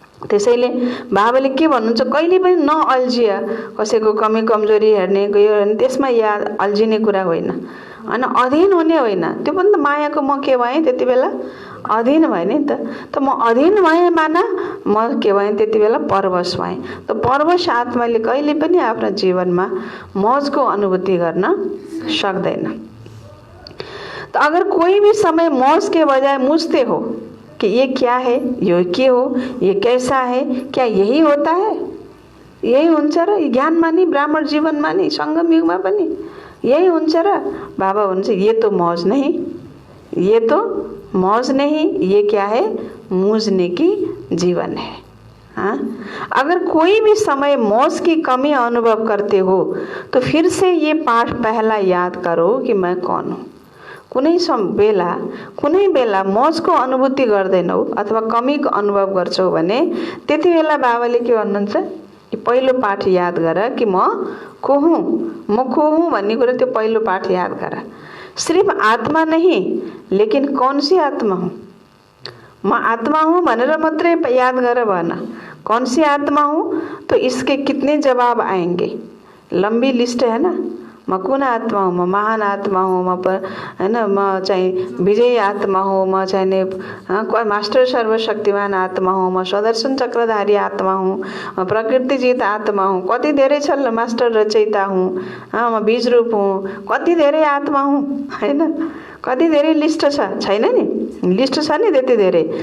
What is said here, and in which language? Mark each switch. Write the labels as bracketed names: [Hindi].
[Nepali] त्यसैले बाबाले के भन्नुहुन्छ? कहिले पनि नअल्झिय, कसैको कमी कमजोरी हेर्ने गयो भने त्यसमा याद अल्झिने कुरा होइन, हैन? अधीन हुने होइन। त्यो पनि त मायाको म के भएँ त्यति बेला? अधीन भएँ नि त म अधीन भएँ माना म के भएँ त्यति बेला? परवश भएँ। त परवश आत्माले कहिले पनि आफ्नो जीवनमा मौजको अनुभूति गर्न सक्दैन। [Hindi] तो अगर कोई भी समय मौज के बजाय मुझते हो कि ये क्या है, ये के हो, ये कैसा है, क्या यही होता है? [Nepali] यही हुन्छ र ज्ञानमा नि ब्राह्मण जीवनमा नि संगम युगमा पनि यही हुन्छ र बाबा भन्छ [Hindi] ये तो मौज नहीं, ये तो मौज नहीं, ये क्या है? मूझने की जीवन है। अगर कोई भी समय मौज की कमी अनुभव करते हो तो फिर से ये पाठ पहला याद करो कि मैं कौन हूँ। [Nepali] कुनै बेला मौजको अनुभूति गर्दैनौ अथवा कमीको अनुभव गर्छौ भने त्यति बेला बाबाले के भन्नुहुन्छ? कि पहिलो पाठ याद गर कि म को हुँ, भन्ने कुरा त्यो पहिलो पाठ याद गर। [Hindi] सिर्फ आत्मा नहीं, लेकिन कौन सी आत्मा हूँ, [Nepali] म आत्मा हूँ भनेर मात्रै याद गर भएन। [Hindi] कौन सी आत्मा हूँ, तो इसके कितने जवाब आएंगे, लंबी लिस्ट है ना। [Nepali] म कुन आत्मा हूँ, म महान आत्मा हूँ, म हैन, म चाहिँ विजयी आत्मा हूँ, म चाहिँ मास्टर सर्वशक्तिमान आत्मा हूँ, म सुदर्शन चक्रधारी आत्मा हूँ, म प्रकृतिजित आत्मा हूँ, कति धेरै छ, मास्टर रचयिता हूँ, म बीज रूप हूँ, कति धेरै आत्मा हूँ हैन, कति धेरै लिस्ट छ, छैन नि, लिस्ट छ नि त्यति धेरै।